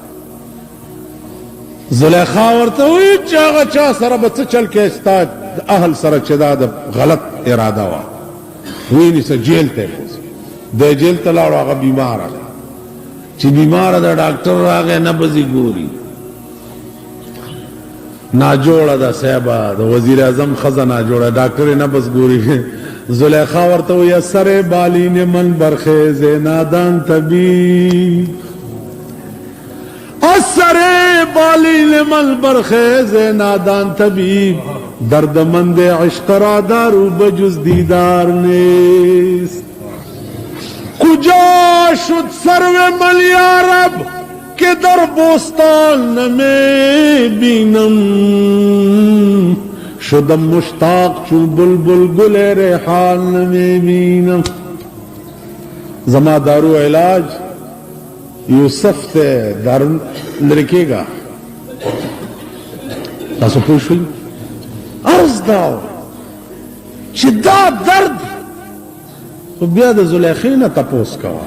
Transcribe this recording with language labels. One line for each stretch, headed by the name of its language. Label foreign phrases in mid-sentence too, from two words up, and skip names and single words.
Pashto: زلیخا ورته وایي چې هغه چا سره به څه چل کې ستا اهل سره چې دا د غلط اراده وه، ونیسه جیل ته یې بوځي. دی جیل ته لاړو، هغه بیماره ده. چې بیماره ده ډاکټر راغی نبض یې ګوري، ناجوړه ده صاحبه، د وزیر اعظم ښځه ناجوړه، ډاکټر یې نبض ګوري.
Persian: زلیخا ورته وایي سر بالین من برخیز نادان طبیب، اثر بالین من برخیز نادان طبیب، دردمند عشق را دارو بجز دیدار نیست. کجا شد سرو من یارب که در بوستان نمی بینم، شدم مشتاق چون بلبل گل ریحان نمی بینم.
Pashto: زما دارو علاج یوسف ته دارو لري کېږه. تاسو پوه شئ؟ عرض دا چې دا درد خو بیا د زلیخې نه تپوس کوه.